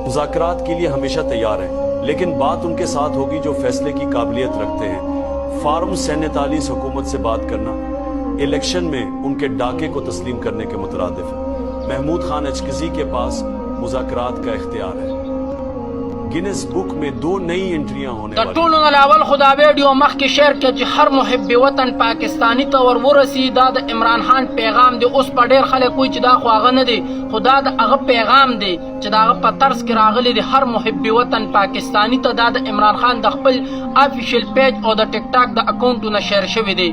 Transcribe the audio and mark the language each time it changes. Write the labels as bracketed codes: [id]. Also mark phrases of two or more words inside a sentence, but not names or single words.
[ur] مذاکرات کے لیے ہمیشہ تیار ہیں لیکن بات ان کے ساتھ ہوگی جو فیصلے کی قابلیت رکھتے ہیں. فارم 47 حکومت سے بات کرنا الیکشن میں ان کے ڈاکے کو تسلیم کرنے کے مترادف ہے. محمود خان اچکزی کے پاس مذاکرات کا اختیار ہے. گینس بک میں 2 نئی انٹریاں ہونے والی. [ps] ټولو نه اول خدا ویډیو مخکې شیر کړه چې هر محب وطن پاکستانی ته ورسي. دا د عمران خان پیغام دی. اوس په ډیر خلک کوئی چې دا خو هغه نه دی خدا د هغه پیغام دی چې دا هغه په طرز کې راغلی دی. هر محب وطن پاکستانی ته دا د عمران خان د خپل [en] official page [ps] او د ټیک ټاک د اکاونټونو شیر شوی دی.